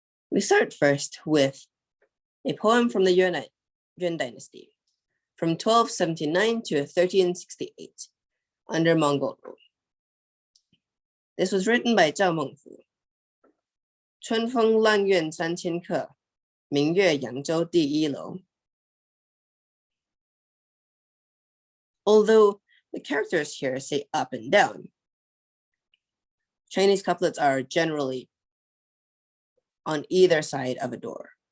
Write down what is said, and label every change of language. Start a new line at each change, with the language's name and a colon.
English: We start first with a poem from the Yuan dynasty, from 1279 to 1368, under Mongol rule. This was written by Zhao Mengfu.
Chinese: 春风浪苑3000客，明月扬州第一楼.
English: Although the characters here say up and down, Chinese couplets are generally on either side of a door.